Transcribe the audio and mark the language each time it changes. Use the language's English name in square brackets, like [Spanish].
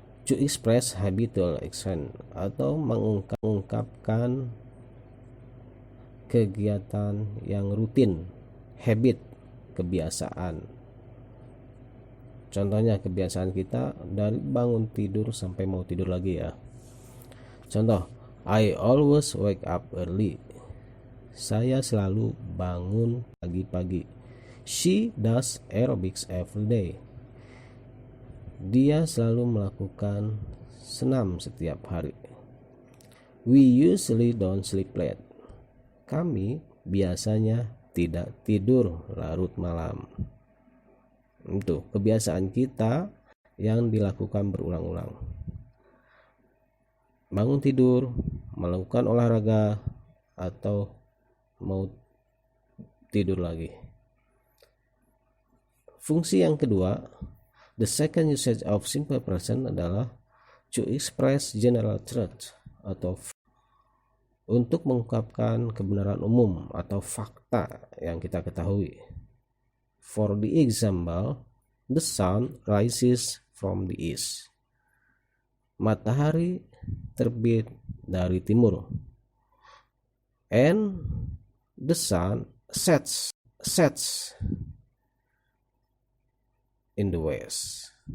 [English] To express habitual action [Indonesian] atau mengungkapkan kegiatan yang rutin, habit, kebiasaan. Contohnya kebiasaan kita dari bangun tidur sampai mau tidur lagi ya. [English] Contoh, I always wake up early. [Indonesian] Saya selalu bangun pagi-pagi. [English] She does aerobics every day. [Indonesian] Dia selalu melakukan senam setiap hari. [English] We usually don't sleep late. [Indonesian] Kami biasanya tidak tidur larut malam. Itu kebiasaan kita yang dilakukan berulang-ulang. Bangun tidur, melakukan olahraga, atau mau tidur lagi. Fungsi yang kedua, [English] the second usage of simple present [Indonesian] adalah [English] to express general truth [Indonesian] atau untuk mengungkapkan kebenaran umum atau fakta yang kita ketahui. [English] For the example, the sun rises from the east. [Indonesian] Matahari terbit dari timur. [English] And the sun sets in the west.